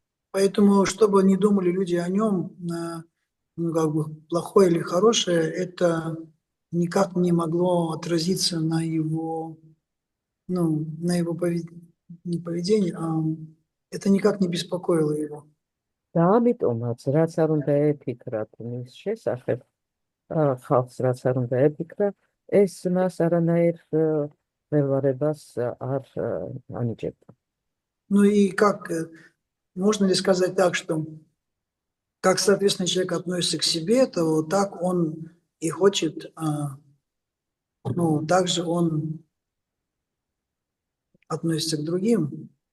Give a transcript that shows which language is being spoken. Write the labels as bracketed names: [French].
[Russian] Поэтому, что бы ни думали люди о нем, ну, как бы плохое или хорошее, это никак не могло отразиться на его, ну, на его не поведение, а это никак не беспокоило его. [Georgian] და ამიტომაც, რაც არ უნდა ეფიქრათ მის შესახებ, ხალხს რაც არ უნდა ეფიქრა, ეს მას არანაირ ველვარებას არ ანიჭებდა. [Russian] Ну и как, можно ли сказать так, что как, соответственно, человек относится к себе, то так он и хочет, ну, также он относится к другим.